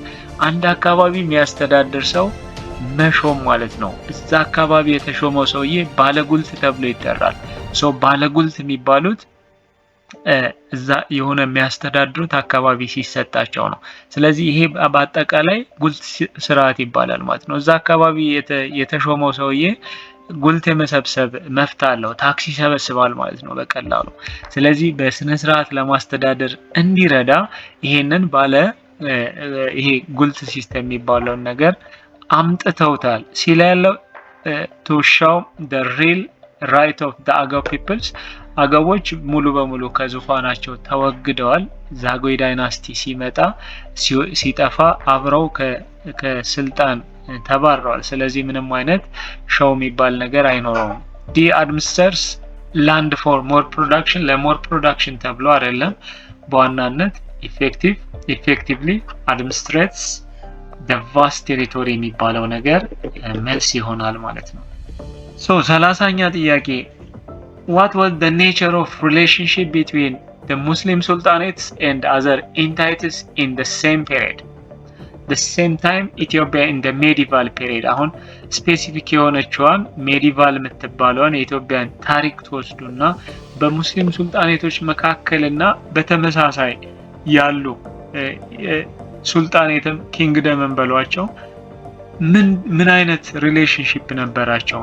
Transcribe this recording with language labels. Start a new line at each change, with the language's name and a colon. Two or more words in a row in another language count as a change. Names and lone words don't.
Amharic: አንድ አካባቢ የሚያስተዳድር ሰው መሾም ማለት ነው። እዛ አካባቢ የተሾመው ሰውዬ ባለጉልት ተብሎ ይጠራል። ባለጉልት የሚባሉት እዛ የሆነ የሚያስተዳድሩት አካባቢ ሲሰጣቸው ነው። ስለዚህ ይሄ በአጠቃላይ ጉልት ስርዓት ይባላል ማለት ነው። እዛ አካባቢ የተሾመው ሰውዬ ጉልት የመሰብሰብ መፍት አለው፣ ታክስ ይሰበስባል ማለት ነው በቀላሉ። ስለዚህ በስነ ስርዓት ለማስተዳደር እንዲረዳ ይሄንን ይሄ ጉልት ሲስተም የሚባለውን ነገር አምጥተውታል። ሲል ያለው
English: to show the real right of the Agao peoples
Amharic: አገቦች ሙሉ በሙሉ ከዙፋናቸው ተወግደዋል። ዛጉዌ ዳይናስቲ ሲጠፋ አብረው ከስልጣን ተባረዋል። ስለዚህ ምንም አይነት ሾው የሚባል ነገር አይኖረውም።
English: the administers land for more production
Amharic: ለሞር ፕሮዳክሽን ተብሎ አይደለም፣ በዋናነት
English: effectively administrates the vast territory
Amharic: የሚባለው ነገር መልስ ይሆናል ማለት ነው። 30ኛ ጥያቄ
English: what was the nature of relationship between the Muslim sultanates and other entities in the same period? The same time Ethiopia in the medieval period
Amharic: አሁን ስፔሲፊክ የሆነችዋን ሜዲቫል የምትባለውን የኢትዮጵያን ታሪክ ተወስዱና በሙስሊም ሱልጣኔቶች መካከልና በተመሳሳይ ያሉ ሱልጣኔትም ኪንግደምን በሏቸው ምን አይነት ሪሌሽንሺፕ ነበራቸው?